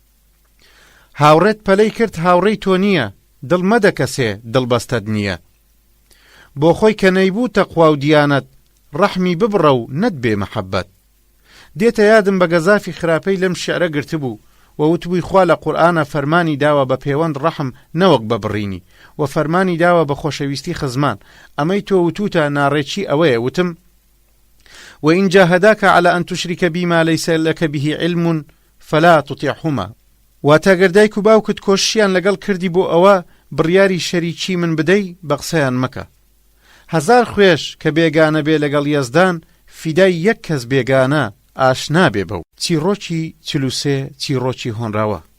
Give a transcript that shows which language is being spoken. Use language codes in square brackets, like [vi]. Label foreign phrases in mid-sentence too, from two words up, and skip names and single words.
[ckb] هاوڕێت پەلەی کرد هاوڕێی تۆ نییە دڵ مەدە کەسێ دڵبەستەت نییە بۆ خۆی کە نەیبوو تەقوا و دیانەت ڕەحمی ببڕە و نەتبێ مەحەبەت دێتە یادم بە گەزافی خراپەی لەم شیعرە گرتبوو و وتبووی خوا لە قورئانە فەرمانی داوە بە پەیوەند ڕەحم نەوەک بە بڕینی و فەرمانی داوە بە خۆشەویستی خزمان ئەمەی تۆ وتوتە ناڕێکی ئەوەیە وتم [ar] وإن جاهداك على أن تشرك بما ليس لك به علم فلا تطيعهما [ckb] واتەگەر دایک و باوکت کۆشیان لەگەڵ کردی بۆ ئەوە بڕیاری شەریکی من بدەی بە قسەیان مەکە 1000 خوێش کە بێگانە بێ لەگەڵ یەزدان فیدای یەک کەس بێگانە ئاشنا بێ بەو چیرۆکی 43 چیرۆکی هۆنراوە